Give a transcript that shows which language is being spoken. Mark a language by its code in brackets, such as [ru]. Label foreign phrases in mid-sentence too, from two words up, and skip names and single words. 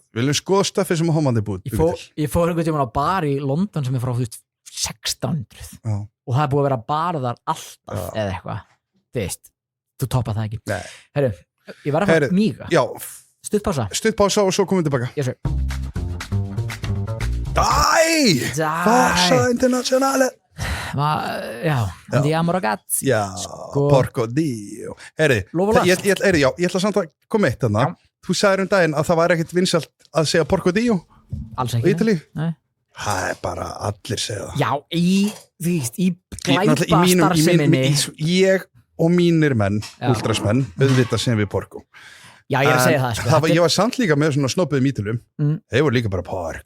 [is] Við viljum skoða stöfið sem homandi búið. Ég fór einhvern tímann á bar í London sem frá, þú veist, 1600 og það búið að vera bar þar alltaf eða eitthvað. Þú veist, þú toppar það ekki. Nei. Herru, ég var að fara míga. Já. Stuttpása og svo komum við tilbaka. [en] Yes, sir. [it] Forza Internazionale. Andiamo ragazzi. Já, porco dio. [is] Ég ætla samt að koma eitt þarna. Þú sagðir daginn að það var ekkert vinsælt að segja [it] porco dio. [is] Alls ekki. Ítali. Það bara allir segja það. Já, í glæpastarfseminni. Ég og mínir menn, ultrasmenn, auðvitað sem við porco. Já, ég er að segja það, sko. Ég var samt líka með svona snobbuðum ítalum. Þeir voru líka bara porco.